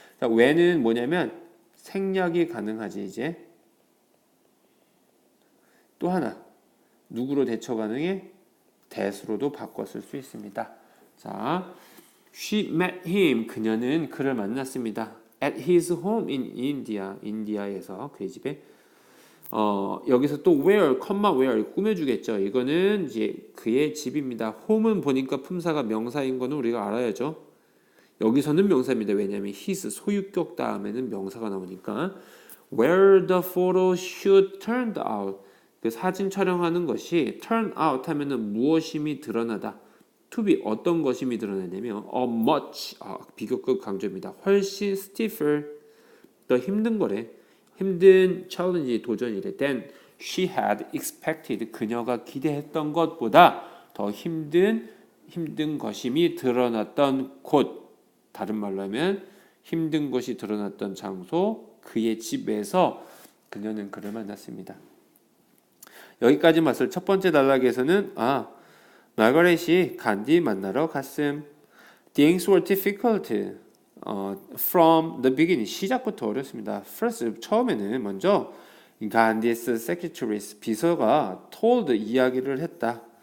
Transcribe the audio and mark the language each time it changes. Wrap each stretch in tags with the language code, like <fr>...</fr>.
<ko>자, when은 뭐냐면 생략이 가능하지 이제. 또 하나 누구로 대처 가능해? that으로도 바꿔 쓸 수 있습니다. 자,</ko> <en>she met him</en> <ko>그녀는 그를 만났습니다.</ko> <en>at his home in India</en> <ko>인디아에서 그의 집에 여기서 또 where, where 꾸며주겠죠. 이거는 이제 그의 집입니다. home은 보니까 품사가 명사인 거는 우리가 알아야죠. 여기서는 명사입니다. 왜냐하면 his 소유격 다음에는 명사가 나오니까</ko> <en>where the photo shoot turned out</en> <ko>그 사진 촬영하는 것이 turn out 하면은 무엇임이 드러나다. to be 어떤 것임이 드러나냐면 much 비교급 강조입니다. 훨씬 stiffer 더 힘든 거래. 힘든 challenge 도전이래.</ko> <en>Then she had expected</en> <ko>그녀가 기대했던 것보다 더 힘든 것임이 드러났던 곳. 다른 말로 하면 힘든 것이 드러났던 장소 그의 집에서 그녀는 그를 만났습니다. 여기까지 봤을 첫 번째 단락에서는 마거렛이 간디 만나러 갔음.</ko> <en>Things were difficult from the beginning.</en> <ko>시작부터 어렵습니다. First 처음에는 먼저 간디's secretaries 비서가 told 이야기를 했다.</ko>